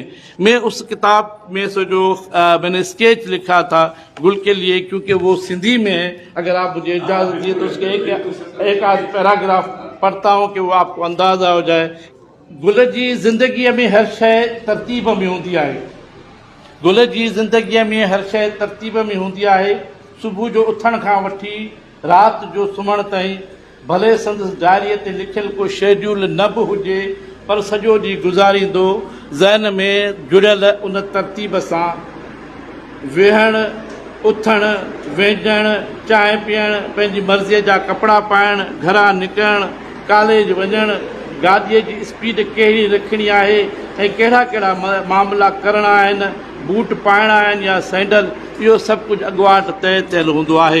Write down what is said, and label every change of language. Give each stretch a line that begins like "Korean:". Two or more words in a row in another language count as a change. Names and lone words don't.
Urdu: میں اس کتاب میں سے جو میں نے اسکیچ لکھا تھا گل کے لیے، کیونکہ وہ سندھی میں ہے، اگر آپ مجھے اجازت دیے تو اس کے ایک آدھ پیراگراف پڑھتا ہوں کہ وہ آپ کو اندازہ ہو جائے۔
Sindhi: گل جی زندگی میں ہر شے ترتیب میں ہوندی ہے۔ گل جی زندگی میں ہر شے ترتیب میں ہوندی ہے۔ صبح جو اٹھن کھان وٹھی رات جو سمن تائیں، بھلے संदसि डायरीअ ते लिखियल को शेड्यूल न बि हुजे, पर सॼो ॾींहुं गुज़ारींदो ज़हन में जुड़ियल उन तरतीब सां। वेहणु, उथणु, वेझणु, चांहि पीअणु, पंहिंजी मर्ज़ीअ जा कपिड़ा पाइणु, घरां निकिरणु, कॉलेज वञणु, गाॾीअ जी स्पीड कहिड़ी रखणी आहे ऐं कहिड़ा कहिड़ा मामला करणा आहिनि, बूट पाइणा आहिनि या सैंडल, इहो सभु कुझु अॻुवाट तइ थियल हूंदो आहे।